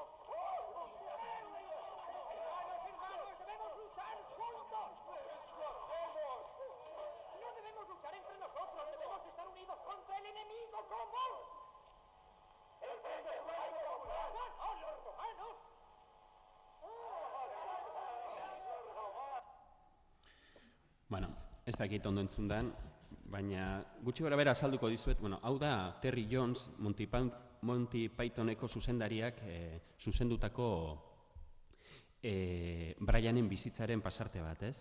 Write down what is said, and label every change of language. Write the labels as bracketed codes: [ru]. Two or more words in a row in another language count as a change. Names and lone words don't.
[es] ¡Debemos luchar juntos! ¡No debemos luchar entre nosotros! ¡Debemos estar unidos contra el enemigo común! ¡El Venezuela popular! ¡No, los romanos! [eu] Bueno, ez dakit ondo entzundan, baina gutxi gora bera azalduko dizuet, hau da Terry Jones, Monty Pythoneko zuzendariak zuzendutako Brianen bizitzaren pasarte bat, ez?